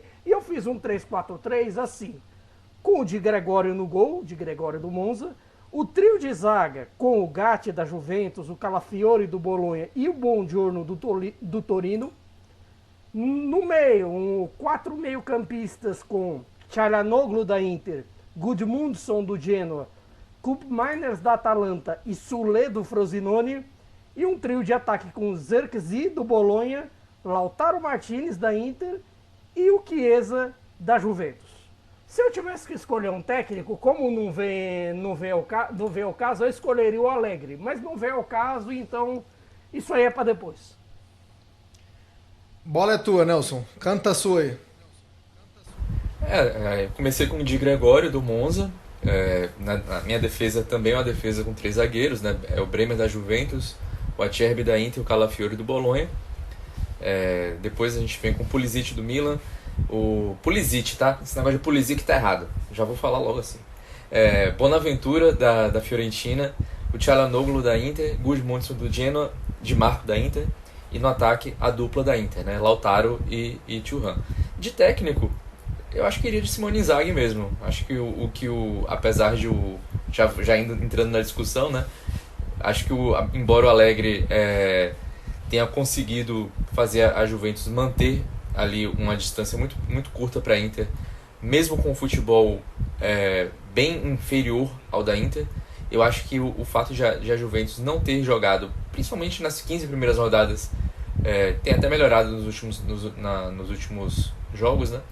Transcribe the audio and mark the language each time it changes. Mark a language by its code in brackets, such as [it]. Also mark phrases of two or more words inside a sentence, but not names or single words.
[pt] E eu fiz um 3-4-3 assim, com o Di Gregório no gol, Di Gregório do Monza, o trio de zaga com o Gatti da Juventus, o Calafiori do Bolonha e o Buongiorno do Torino. No meio, 4 meio-campistas com Çalhanoğlu da Inter, Gudmundsson do Genoa, Koopmeiners da Atalanta e Sule do Frosinone. E um trio de ataque com Zirkzee do Bolonha, Lautaro Martinez da Inter e o Chiesa da Juventus. Se eu tivesse que escolher um técnico, como não vem ao caso, eu escolheria o Allegri. Mas não vem ao caso, então isso aí é para depois. Bola é tua, Nelson. Canta a sua aí. Comecei com o Di Gregório do Monza. Na minha defesa também é uma defesa com 3 zagueiros, né? É o Bremer da Juventus, o Acerbi da Inter e o Calafiori do Bolonha. Depois a gente vem com o Pulisic do Milan. O Pulisic, tá? Esse negócio de Pulisic tá errado. Já vou falar logo assim. Bonaventura da Fiorentina, o Çalhanoğlu da Inter, Gudmundsson do Genoa, Di Marco da Inter. E no ataque, a dupla da Inter, né? Lautaro e Thuram. De técnico, eu acho que iria de Simone Inzaghi mesmo. Acho que apesar de já entrando na discussão, né? Acho que embora o Allegri tenha conseguido fazer a Juventus manter ali uma distância muito, muito curta para a Inter, mesmo com o futebol bem inferior ao da Inter, eu acho que o fato de a Juventus não ter jogado, principalmente nas 15 primeiras rodadas, tem até melhorado nos últimos jogos, né?